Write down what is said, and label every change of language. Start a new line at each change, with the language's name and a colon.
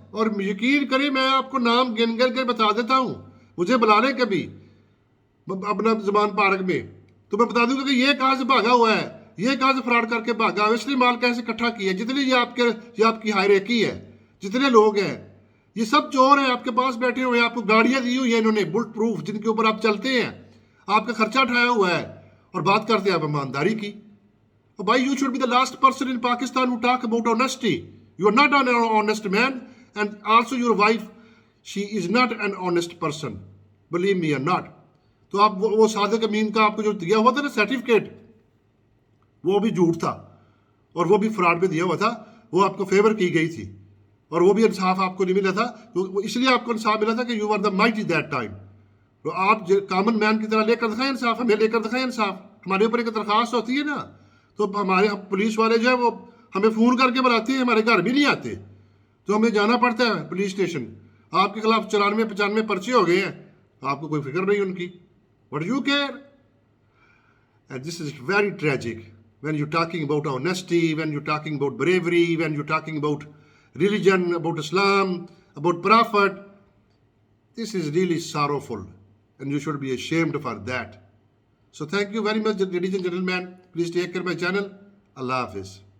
Urdu: اور یقین کریں میں آپ کو نام گن کر کے بتا دیتا ہوں, مجھے بلا لیں کبھی اپنا زبان پارک میں, تو میں بتا دوں گا کہ یہ کہاں سے بھاگا ہوا ہے, یہ کہاں سے فراڈ کر کے بھاگا, اس نے مال کیسے اکٹھا کیا. جتنی یہ آپ کی ہائرارکی ہے, جتنے لوگ ہیں, یہ سب چور ہیں آپ کے پاس بیٹھے ہوئے ہیں. آپ کو گاڑیاں دی ہوئی ہیں انہوں نے بلٹ پروف, جن کے اوپر آپ چلتے ہیں, آپ کا خرچہ اٹھایا ہوا ہے, اور بات کرتے ہیں آپ ایمانداری کی.
English: Why you should be the last person in Pakistan who talk about honesty. You are not an honest man, and also your wife, she is not an honest person. Believe me or not.
Urdu: تو آپ وہ صادق امین کا آپ کو جو دیا ہوا تھا نا سرٹیفکیٹ, وہ بھی جھوٹ تھا, اور وہ بھی فراڈ پہ دیا ہوا تھا. وہ آپ کو فیور کی گئی تھی, اور وہ بھی انصاف آپ کو نہیں ملا تھا. تو اس لیے آپ کو انصاف ملا تھا کہ
English: You are the mighty that time.
Urdu: تو آپ کامن مین کی طرح لے کر دکھائیں انصاف, ہمیں لے کر دکھائیں انصاف. ہمارے اوپر ایک درخواست ہوتی ہے نا, تو ہمارے پولیس والے جو ہے وہ ہمیں فون کر کے بلاتے ہیں, ہمارے گھر بھی نہیں آتے, تو ہمیں جانا پڑتا ہے پولیس اسٹیشن. آپ کے خلاف 94-95 پرچے ہو گئے ہیں, آپ کو کوئی فکر نہیں ان کی.
English: What do you care? And this is very tragic when you're talking about honesty, when you're talking about bravery, when you're talking about religion, about Islam, about Prophet. This is really sorrowful, and you should be ashamed for that. So thank you very much, ladies and gentlemen. Please take care of my channel. Allah Hafiz.